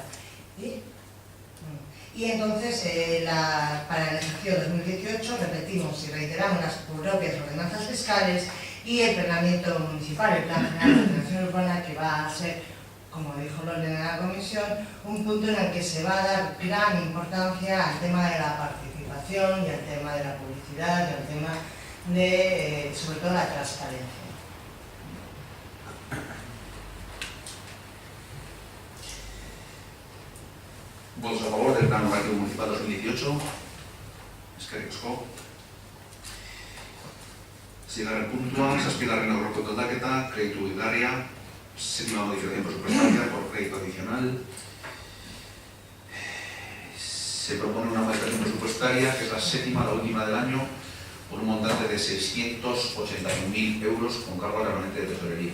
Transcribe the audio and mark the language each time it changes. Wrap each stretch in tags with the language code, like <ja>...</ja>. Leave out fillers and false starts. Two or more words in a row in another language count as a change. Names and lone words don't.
<es>Y entonces, para el ejercicio 2018, repetimos y reiteramos las propias ordenanzas fiscales y el planeamiento municipal, el Plan General de Ordenación Urbana, que va a ser, como dijo Loren en la comisión, un punto en el que se va a dar gran importancia al tema de la participación y al tema de la publicidad y al tema de, sobre todo, la transparencia. Votos a favor del Plan Normativo Municipal 2018.</es> <eu>Eskerrik asko. Seigarren puntua, zazpigarren aurrekontu aldaketa,</eu> <es>crédito hilaria, séptima modificación presupuestaria por crédito adicional. Se propone una modificación presupuestaria, que es la séptima, la última del año, por un montante de 681.000 euros con cargo al remanente de tesorería.</es>